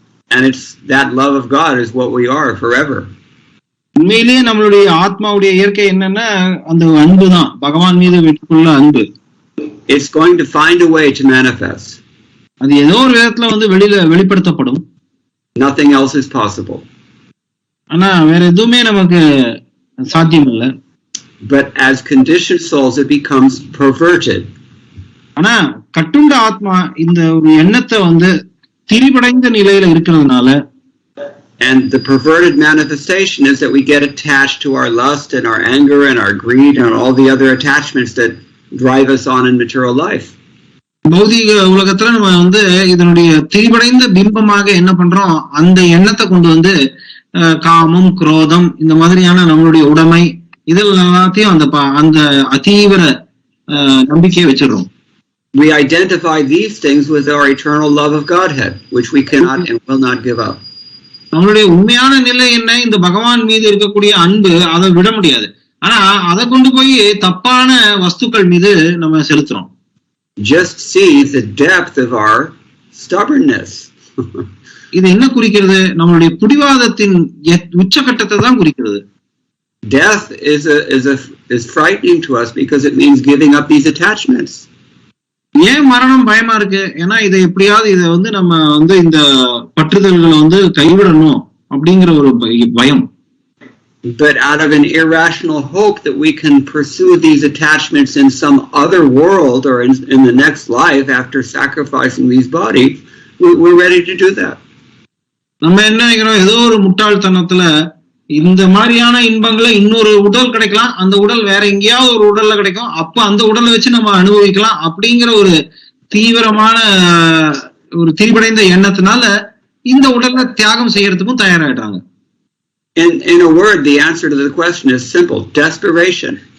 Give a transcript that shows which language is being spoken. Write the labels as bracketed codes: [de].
[en] And it's that love of God is what we are forever. [ta] உண்மையிலேயே நம்மளுடைய ஆத்மாவுடைய இயற்கை என்னன்னா அந்த அன்பு தான், பகவான் மீது விட்டுக்குள்ள அன்பு. [en] It's going to find a way to manifest. [ta] அது ஏதோ ஒரு விதத்துல வெளிப்படுத்தப்படும். [en] Nothing else is possible. [ta] ஆனா வேற எதுவுமே நமக்கு சாத்தியம் இல்லை. [en] But as conditioned souls, it becomes perverted. [ta] ஆனா கட்டுண்ட ஆத்மா இந்த ஒரு எண்ணத்தை திரிபடைந்த நிலையில இருக்கிறதுனால. [en] And the perverted manifestation is that we get attached to our lust and our anger and our greed and all the other attachments that drive us on in material life. [ta] பௌதிக உலகத்துல நம்ம இதனுடைய திரிபடைந்த பிம்பமாக என்ன பண்றோம், அந்த எண்ணத்தை கொண்டு காமம், குரோதம், இந்த மாதிரியான நம்மளுடைய உடைமை, இதெல்லாம் எல்லாத்தையும் அந்த அதீவிர நம்பிக்கையை வச்சிடறோம். [en] We identify these things with our eternal love of Godhead, which we cannot and will not give up. [ta] நம்மளுடைய உண்மையான நிலை என்ன, இந்த பகவான் மீது இருக்கக்கூடிய அன்பு, அதை விட முடியாது. ஆனா அதை கொண்டு போய் தப்பான வஸ்துக்கள் மீது நம்ம செலுத்துறோம். [en] Just see the depth of our stubbornness. [ta] இது என்ன குறிக்கிறது? நம்மளுடைய பிடிவாதத்தின் உச்சகட்டத்தை தான் குறிக்கிறது. [en] Death is frightening to us because it means giving up these attachments. [ta] ஏன் மரணம் பயமா இருக்கு? ஏன்னா இதை எப்படியாவது இதை வந்து நம்ம வந்து இந்த பற்றுதல்களை வந்து கைவிடணும் அப்படிங்கிற ஒரு பயம். [en] But out of an irrational hope that we can pursue these attachments in some other world or in the next life after sacrificing these bodies, we're ready to do that. [ta] நம்ம என்ன நினைக்கிறோம், ஏதோ ஒரு முட்டாள்தனத்துல இந்த மாதிரியான இன்பங்களை இன்னொரு உடல் கிடைக்கலாம், அந்த உடல் வேற எங்கேயாவது ஒரு உடல்ல கிடைக்கும், அப்ப அந்த உடலை வச்சு நம்ம அனுபவிக்கலாம் அப்படிங்கிற ஒரு தீவிரமான ஒரு திரிபடைந்த எண்ணத்தினால இந்த உடலை தியாகம் செய்யறதுக்கும் தயாராயிட்டாங்க. [en] In a word, the answer to the question is simple: desperation.